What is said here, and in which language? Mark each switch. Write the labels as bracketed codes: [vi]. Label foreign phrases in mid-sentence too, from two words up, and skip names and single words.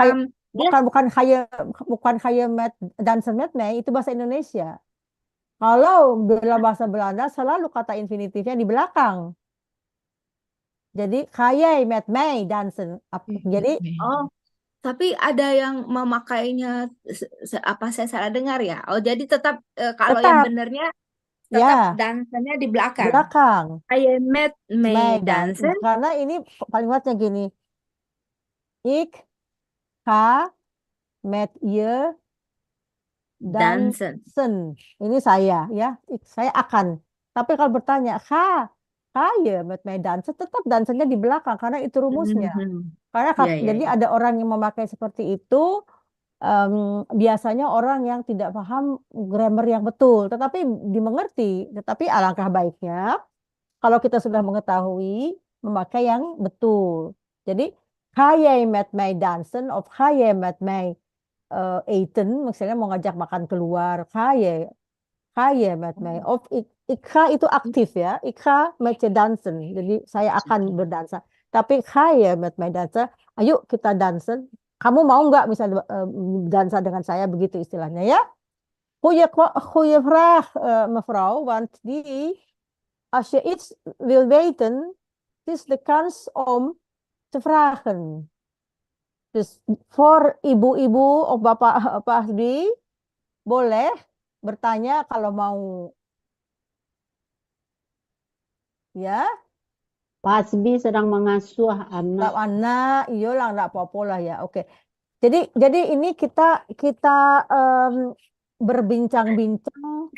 [nl] bukan ga je met dansen met mij, [id] itu bahasa Indonesia. Kalau dalam bahasa Belanda selalu kata infinitifnya di belakang. [nl] Jadi ga jij met mij dansen? [id] Jadi tapi ada yang memakainya saya salah dengar ya. Jadi tetap kalau yang benernya tetap dansennya di belakang. [nl] Ga je met mij dansen? [id] Karena ini kalimatnya gini. [nl] Ik ga met je dansen. [id] Ini saya ya. Saya akan. Tapi kalau bertanya, [nl] ga je met mij dansen, [id] tetap dansennya di belakang karena itu rumusnya. Karena jadi ada orang yang memakai seperti itu, biasanya orang yang tidak paham grammar yang betul, tetapi dimengerti. Tetapi alangkah baiknya kalau kita sudah mengetahui memakai yang betul. [nl] Jadi ga jij met mij dansen of ga jij met mij eten, [id] misalnya mau ngajak makan keluar, [nl] ga je met mij. Of ik ga [id] itu aktif ya, [nl] ik ga met je dansen. [id] Jadi saya akan berdansa. Tapi ga je met mij dansen, ayo kita dansen. Kamu mau nggak misalnya dansa dengan saya, begitu istilahnya ya. [nl] Goeie vraag mevrouw, want als je iets wil weten, het is de kans om te vragen. Dus voor [id] ibu-ibu of bapak Asbi, boleh bertanya kalau mau. Ya. Pak Asbi sedang mengasuh anak. Anak, iyalah enggak apa-apa lah ya. Oke. Jadi ini kita berbincang-bincang.